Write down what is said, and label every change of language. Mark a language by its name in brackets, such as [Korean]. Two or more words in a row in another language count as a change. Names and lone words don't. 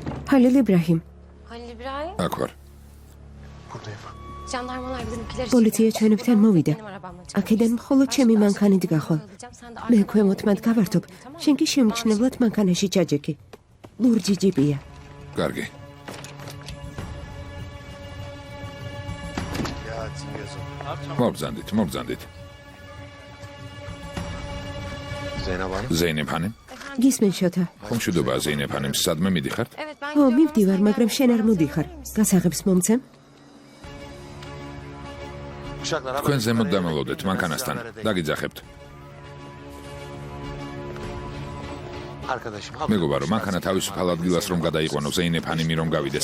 [Turkish] Halil İbrahim. Halil İbrahim. [Georgian] აქ ვარ. [Turkish] Jandarmalar bizimkiler için. [Georgian] Politsiya ჩვენებთან მოვიდა. [Turkish] Benim arabamla çıkmış. [Georgian] აქედან მხოლოდ ჩემი მანქანით გახვალ. [Turkish] Alacağım, sen de [Georgian] მე [Turkish] arkadan [Georgian] ქვემოთ მათ გავართობ. შენ კი შემჩნევლად მანქანაში ჩაჯექი. ლურჯი ჯიპია. კარგი. [Turkish] Ya Çingiz'im. [Georgian] მობრძანდით. [Turkish] Zeynep Hanım. [Georgian] ზეინებ ხანის. გისმენ შოთა. ხომ მშვიდობაა ზეინებ ხანის, სადმე მიდიხართ? [Turkish] Evet ben [Georgian] ო, [Turkish] gidiyorum. [Georgian] მივდივარ, [Turkish] Sen [Georgian] მაგრამ [Turkish] gel. [Georgian] შენ არ მოდიხარ. გასაღებს მომცემ? [Turkish] Uşaklar [Georgian] თქვენ ზემოთ დამალოდეთ მანქანასთან. დაგიძახებთ. [Turkish] Arkadaşım. [Georgian] მეგობარო, მანქანა თავისუფალ ადგილას რომ გადაიყვანო, ზეინებ ხანი რომ გავიდეს.